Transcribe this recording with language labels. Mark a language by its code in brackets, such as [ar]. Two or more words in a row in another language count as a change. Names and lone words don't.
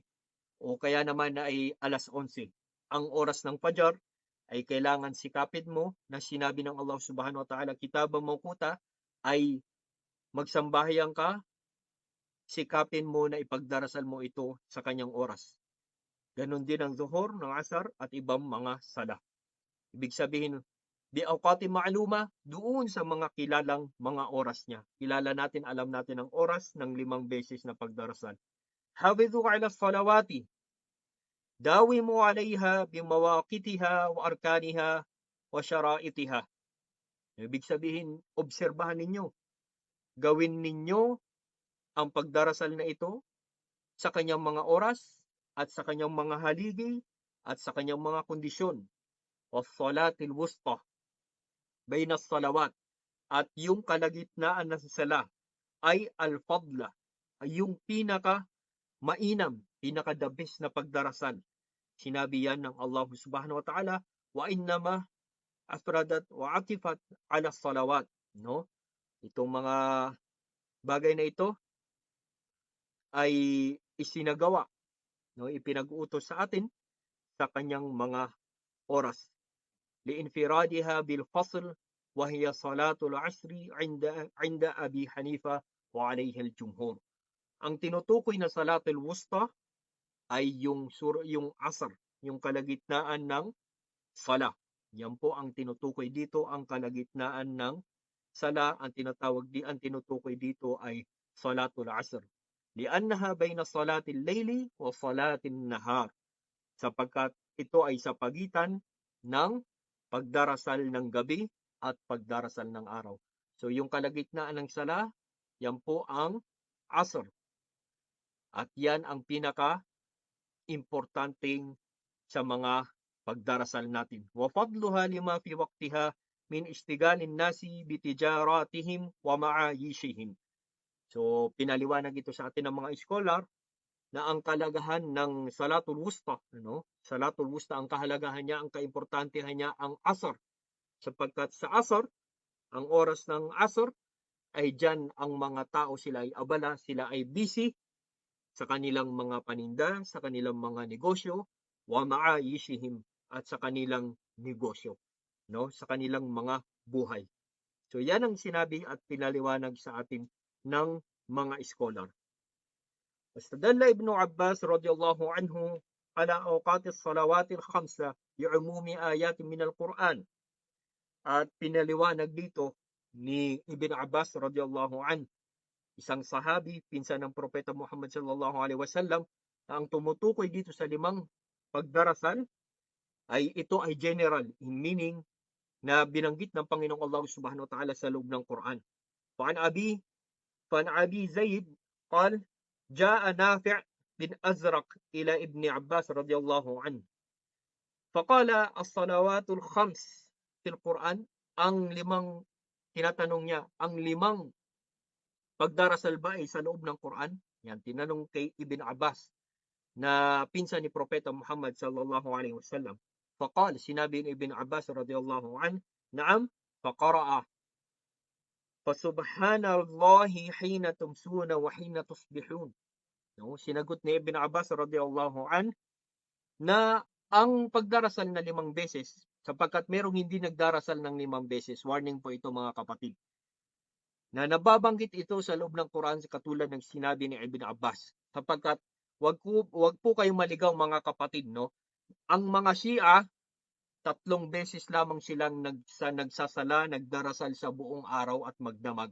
[tl] O kaya naman ay alas 11. Ang oras ng Fajr ay kailangan sikapin mo na sinabi ng [ar] الله سبحانه وتعالى كتابا موقوتا, [tl] ay magsambahyang ka, sikapin mo na ipagdarasal mo ito sa kanyang oras. Ganon din ang Zuhur, ng Asar at ibang mga sala. Ibig sabihin, [ar] بأوقات معلومة, [tl] doon sa mga kilalang mga oras niya. Kilala natin, alam natin ang oras ng 5 beses na pagdarasal. [ar] حافظوا على الصلوات داوموا عليها بمواقيتها وأركانها وشرائطها. [tl] Ibig sabihin, obserbahan ninyo. Gawin ninyo ang pagdarasal na ito sa kanyang mga oras at sa kanyang mga haligi at sa kanyang mga kondisyon. [ar] و الصلاة الوسطى بين الصلوات, [tl] at yung kalagitnaan na sala ay al-fadla, ay yung pinaka mainam, pinaka [en] the best [tl] na pagdarasal. Sinabi yan ng [ar] الله سبحانه وتعالى وإنما أفردت وعطفت على الصلوات. [tl] No? Itong mga bagay na ito ay isinagawa, no? Ipinag-utos sa atin sa kanyang mga oras. [ar] لانفرادها بالفصل وهي صلاة العصر عند أبي حنيفة وعليه الجمهور. [tl] Ang tinutukoy na [ar] الصلاة الوسطى [tl] ay yung asr, yung kalagitnaan ng sala. Yan po ang tinutukoy dito, ang kalagitnaan ng sala, ang tinutukoy dito ay [ar] صلاة العصر. لأنها بين صلاة الليل وصلاة النهار. [tl] Sapagkat ito ay sa pagitan ng pagdarasal ng gabi at pagdarasal ng araw. So yung kalagitnaan ng sala, yan po ang asr. At yan ang pinaka-importanting sa mga pagdarasal natin. [ar] وفضلها لما في وقتها من اشتغال الناس بتجارتهم ومعايشهم. [tl] So pinaliwanag ito sa atin ng mga scholar na ang kalagahan ng [ar] الصلاة الوسطى الصلاة الوسطى, [tl] ang kahalagahan niya, ang kaimportantehan niya ang asr. Sapagkat sa asr, ang oras ng asr, ay dyan ang mga tao, sila ay abala, sila ay busy sa kanilang mga paninda, sa kanilang mga negosyo, [ar] ومعايشهم, [tl] at sa kanilang negosyo, sa kanilang mga buhay. So yan ang sinabi at pinaliwanag sa atin ng mga scholar. [ar] واستدل ابن عباس رضي الله عنه على أوقات الصلوات الخمسة بعموم آيات من القرآن. [tl] At pinaliwanag dito ni Ibn Abbas [ar] رضي الله عن, [tl] isang sahabi, pinsan ng Propeta Muhammad [ar] صلى الله عليه وسلم, [tl] na ang tumutukoy dito sa 5 pagdarasal ay ito ay general, meaning na binanggit ng Panginoong [ar] الله سبحانه وتعالى [tl] sa loob ng Quran. [ar] فعن أبي زيد قال جاء نافع بن أزرق إلى ابن عباس رضي الله عنه فقال الصلوات الخمس في القرآن. [tl] Ang 5, tinatanong niya, ang 5 pagdarasal ba ay sa loob ng Quran? Yan, tinanong kay Ibn Abbas na pinsan ni Propeta Muhammad [ar] صلى الله عليه وسلم. فقال, [tl] sinabi ni [ar] Ibn Abbas رضي الله عن نعم فقرأ فسبحان الله حين تمسون وحين تصبحون. [tl] Sinagot ni Ibn Abbas [ar] رضي الله عن [tl] na ang pagdarasal na 5 beses, sapagkat merong hindi nagdarasal ng 5 beses. Warning po ito mga kapatid. Na nababanggit ito sa loob ng Quran katulad ng sinabi ni Ibn Abbas. Sapagkat wag po kayong maligaw mga kapatid, Ang mga Shia, 3 beses lamang silang nagsasala, nagdarasal sa buong araw at magdamag.